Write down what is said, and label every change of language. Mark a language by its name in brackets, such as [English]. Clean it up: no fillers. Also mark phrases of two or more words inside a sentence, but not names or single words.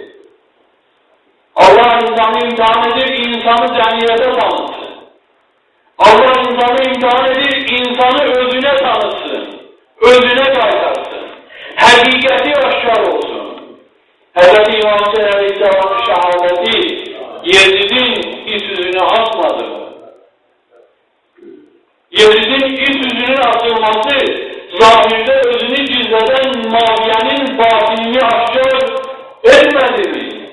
[Azerbaijani] Allah insanı imtihan edir, insanı cəmiyyətə tanısın. Allah insanı imtihan edir, insanı özünə tanısın, özünə qaytarsın. Həqiqəti aşkar olsun. Həzreti İmam Hüseyin Aleyhisselam'ın şəhadəti Yezidin iç yüzünü asmadı. [Turkish] Yezidin iç yüzünün asılması zahirde özünü gizleden Muaviye'nin batinini aşkar etmedi mi?